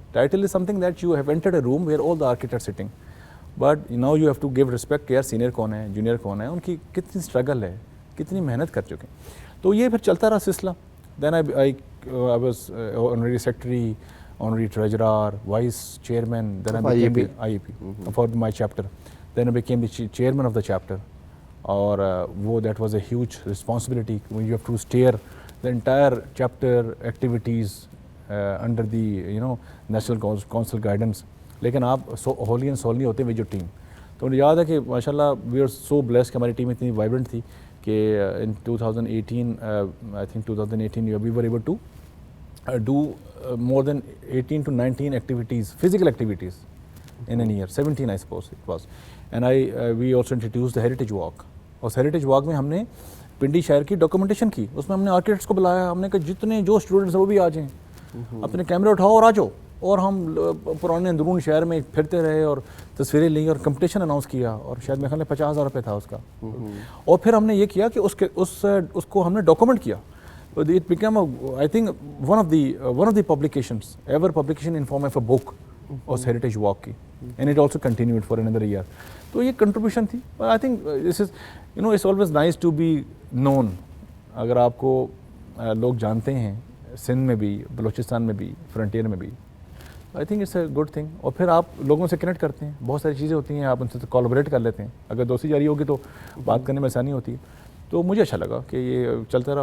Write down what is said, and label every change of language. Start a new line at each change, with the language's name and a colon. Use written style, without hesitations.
English: Title is something that you have entered a room where all the architects sitting. But now you have to give respect
Urdu: کہ یار senior کون ہے, junior کون ہے, ان کی کتنی اسٹرگل ہے, کتنی محنت کر چکے ہیں. تو یہ پھر چلتا رہا سلسلہ.
English: Then I was honorary secretary, honorary treasurer, vice chairman. Then I became the IEP for my chapter. Then I became the chairman of the chapter. اور وہ that was a huge responsibility. You have to steer the entire chapter activities under the national council guidance,
Urdu: لیکن آپ
English: Wholly and solely ہوتے ہیں with your team.
Urdu: تو مجھے یاد ہے کہ ماشاء اللہ
English: we are so blessed
Urdu: کہ ہماری ٹیم اتنی وائبرنٹ تھی کہ
English: In 2018 I think 2018 we were able to do more than 18 to 19 activities, physical activities in a year, 17 I suppose it was. And we also introduced the heritage walk.
Urdu: اور heritage walk میں ہم نے پنڈی شہر کی documentation کی. اس میں ہم نے آرکیٹیکٹس کو بلایا, ہم نے کہا جتنے جو اسٹوڈنٹس ہیں وہ بھی آ جائیں, اپنے کیمرے اٹھاؤ اور آ جاؤ. اور ہم پرانے اندرون شہر میں پھرتے رہے اور تصویریں لیں اور کمپٹیشن اناؤنس کیا, اور شاید میرے خیال میں 50,000 روپے تھا اس کا. اور پھر ہم نے یہ کیا کہ اس کو ہم نے ڈاکومنٹ کیا.
English: It became I think one of the publications, ever publication in form of a book was heritage walk کی, and it also continued for another year.
Urdu: تو یہ contribution تھی.
English: I think this is it's always nice to be known.
Urdu: اگر آپ کو لوگ جانتے ہیں سندھ میں بھی, بلوچستان میں بھی, فرنٹیئر میں بھی,
English: I think it's a good thing.
Urdu: اور پھر آپ لوگوں سے کنیکٹ کرتے ہیں, بہت ساری چیزیں ہوتی ہیں, آپ ان سے کولابریٹ کر لیتے ہیں. اگر دوستی جاری ہوگی تو بات کرنے میں آسانی ہوتی ہے. تو مجھے اچھا لگا کہ یہ چلتا رہا.